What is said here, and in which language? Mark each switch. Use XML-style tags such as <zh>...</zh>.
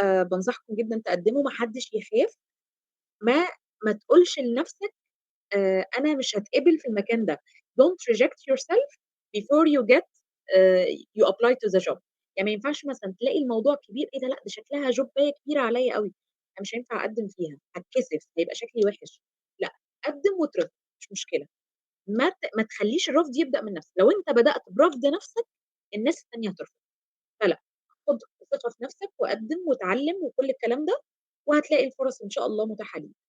<ar>بانصحكم جدًا تقدموا، ما حدش يخاف. ما ما تقولش لنفسك أنا مش هاتقبل في المكان ده.</ar> <en>don't reject yourself before you get you apply to the job.</en> <ar>يعني ما ينفعش مثلًا تلاقي الموضوع كبير، إيه ده لأ، دي شكلها جوباية كبيرة عليّا أوي، أنا مش هينفع أقدّم فيها، هاتكسف، هيبقى شكلي وِحِش. لأ، قدّم واترفض مش مشكلة. ما تخلّيش الرفض يبدأ من نفسك. لو أنت بدأت برفض نفسك، الناس التانية هترفض. فلأ، خُد ثقة في نفسك وقدّم واتعلّم وكل الكلام ده، وهتلاقي الفرص إن شاء الله متاحة ليك.</ar>